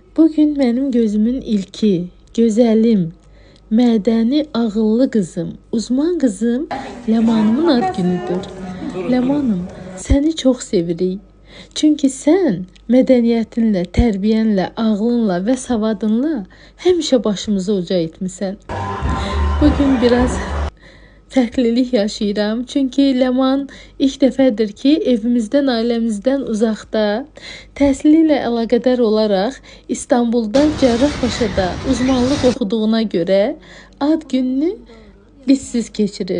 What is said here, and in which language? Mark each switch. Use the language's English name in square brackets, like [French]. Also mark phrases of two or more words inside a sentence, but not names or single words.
[Turkish] Bugün benim gözümün ilki, güzelim, mədəni, ağıllı kızım, uzman kızım Lemanımın ad günüdür. Lemanım, seni çok sevirik. [Azerbaijani] Çünkü sen mədəniyyətinlə, tərbiyənlə, ağlınla və savadınla həmişə başımızı uca etmisən. Bugün biraz fərqlilik yaşayıram. Çünkü Leman ilk dəfədir ki, evimizdən, ailəmizdən uzaqda, təhsili ilə əlaqədar olaraq İstanbulda Cərrahpaşada uzmanlıq oxuduğuna görə ad gününü bizsiz keçirir.